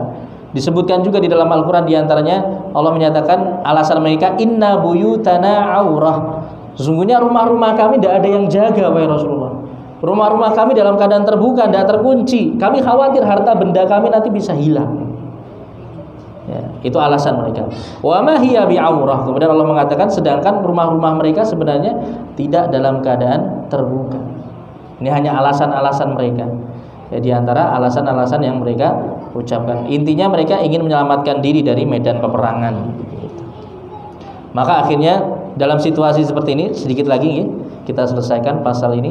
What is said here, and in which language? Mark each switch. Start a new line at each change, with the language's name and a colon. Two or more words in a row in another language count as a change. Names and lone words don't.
Indonesian: Disebutkan juga di dalam Al-Quran, diantaranya Allah menyatakan alasan mereka,
Arabic: إن بيوتنا عورة,
Indonesian: sesungguhnya rumah-rumah kami tidak ada yang jaga, wahai Rasulullah. Rumah-rumah kami dalam keadaan terbuka, tidak terkunci. Kami khawatir harta benda kami nanti bisa hilang. Ya, itu alasan mereka.
Arabic: وما هي بعورة.
Indonesian: Kemudian Allah mengatakan sedangkan rumah-rumah mereka sebenarnya tidak dalam keadaan terbuka. Ini hanya alasan-alasan mereka. Ya, di antara alasan-alasan yang mereka ucapkan. Intinya mereka ingin menyelamatkan diri dari medan peperangan. Maka akhirnya dalam situasi seperti ini, sedikit lagi kita selesaikan pasal ini.